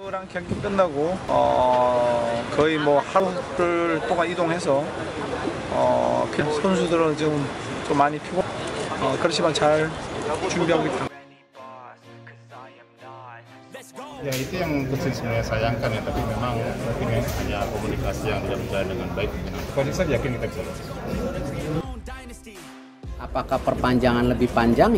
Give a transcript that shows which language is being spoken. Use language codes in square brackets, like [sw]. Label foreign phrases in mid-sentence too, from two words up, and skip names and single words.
[ko] 아시아랑 경기 끝나고 거의 뭐 하루를 동안 이동해서 그냥 선수들은 지금 좀 많이 피고 그렇지만 잘 준비하고 있다. [id] Ya itu yang Coach sebenarnya sayangkan ya, tapi memang mungkin hanya komunikasi yang tidak berjalan dengan baik. Coach yakin kita bisa. Apakah perpanjangan lebih panjang?